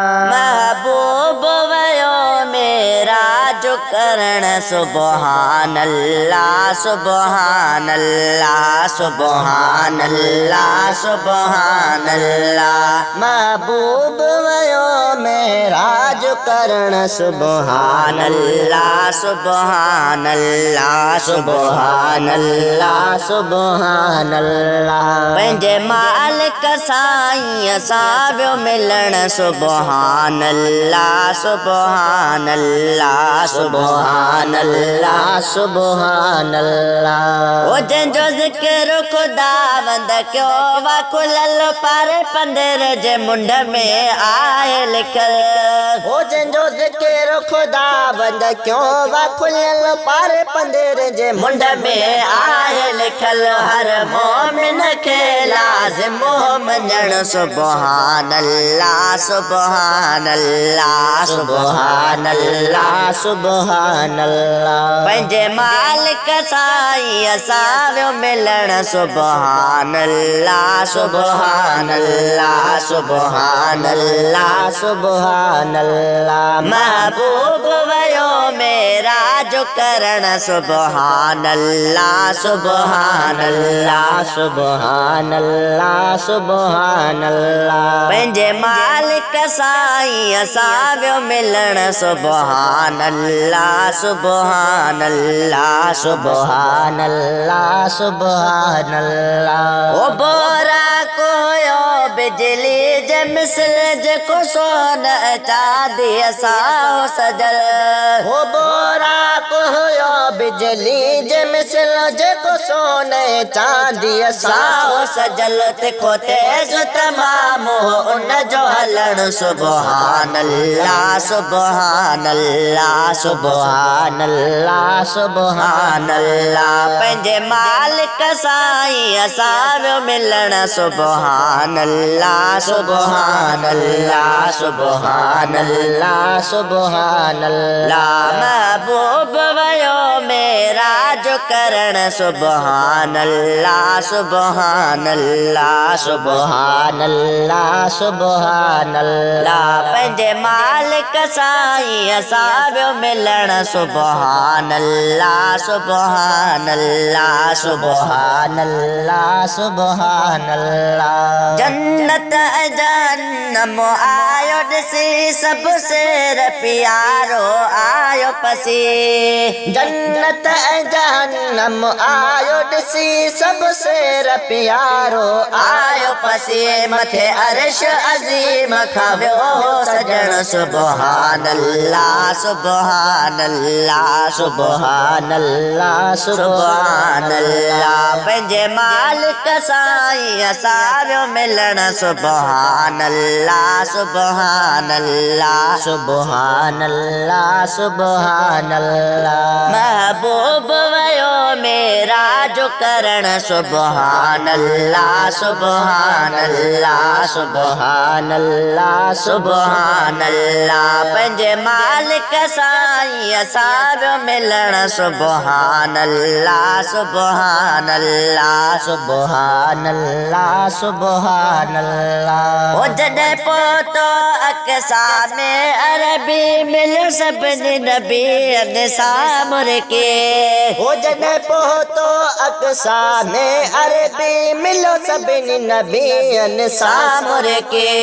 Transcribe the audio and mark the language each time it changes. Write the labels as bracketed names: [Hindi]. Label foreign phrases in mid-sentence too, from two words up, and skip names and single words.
[Sindhi] محبوب ويو معراج ڪرڻ، [Arabic] سبحان الله، سبحان الله، سبحان الله، سبحان الله. [Sindhi] محبوب ويو معراج ڪرڻ، [Arabic] سبحان الله، سبحان الله، سبحان الله، سبحان الله. [Sindhi] پنهنجي مالڪ سائين اسان ويو ملڻ، [Arabic] سبحان الله، سبحان الله، سبحان الله، سبحان الله. [Sindhi] او جنهن جو ذڪر خداوند ڪيو، وا کليل پر پندر جي منڍ ۾ آهي لکيل. او جنهن جو ذڪر خداوند ڪيو، وا کليل پر پندر جي منڍ ۾ آهي لکيل. هر مومن کي لازم هو مڃڻ، [Arabic] سبحان الله، سبحان الله، سبحان الله، سبحان الله. [Sindhi] پنهنجي مالڪ سائين اسان ويو ملڻ، [Arabic] سبحان الله، سبحان الله، سبحان الله، سبحان الله. [Sindhi] محبوب ويو معراج ڪرڻ، [Arabic] سبحان الله، سبحان الله، سبحان الله، سبحان الله. [Sindhi] پنهنجي مالڪ سائين اسان ويو ملڻ، [Arabic] سبحان الله، سبحان الله، سبحان الله، سبحان الله. [Sindhi] او بوراڪ هيو بجلي جي مثل، جيڪو سون چاندي سان سجل. او بوراڪ هيو بجلي جي مثل، جيڪو سون چاندي سان سجل. تکو تيز تمام هو ان جو هلڻ، [Arabic] سبحان الله، سبحان الله، سبحان الله، سبحان الله. [Sindhi] پنهنجي مالڪ سائين اسان ويو ملڻ، [Arabic] سبحان الله، سبحان الله، سبحان الله، سبحان الله. [Sindhi] محبوب ويو معراج ڪرڻ، [Arabic] سبحان الله، سبحان الله، سبحان الله، سبحان الله. [Sindhi] پنهنجي مالڪ سائين اسان ويو ملڻ، [Arabic] سبحان الله، سبحان الله، سبحان الله، سبحان الله. [Sindhi] جنت ۽ جهنم آيو ڏسي، سڀ سير پيارو آيو پسي. جنت ۽ جهنم آيو ڏسي، سڀ سير پيارو آيو پسي. مٿي عرش عظيم کان ويو سڄڻ، [Arabic] سبحان الله، سبحان الله، سبحان الله، سبحان الله. [Sindhi] پنهنجي مالڪ سائين اسان ويو ملڻ، [Arabic] سبحان الله، سبحان الله، سبحان الله، سبحان الله. [Sindhi] محبوب ويو معراج ڪرڻ، [Arabic] سبحان الله، سبحان الله، سبحان الله، سبحان الله. [Sindhi] پنهنجي مالڪ سائين اسان ويو ملڻ، [Arabic] سبحان الله، سبحان الله، سبحان الله، سبحان الله. [Sindhi] او جڏهن پهتو اقصا ۾ عربي، مليو سڀني نبين سامر کي. او جڏهن پهتو اقصا ۾ عربي، مليو سڀني نبين سامر کي.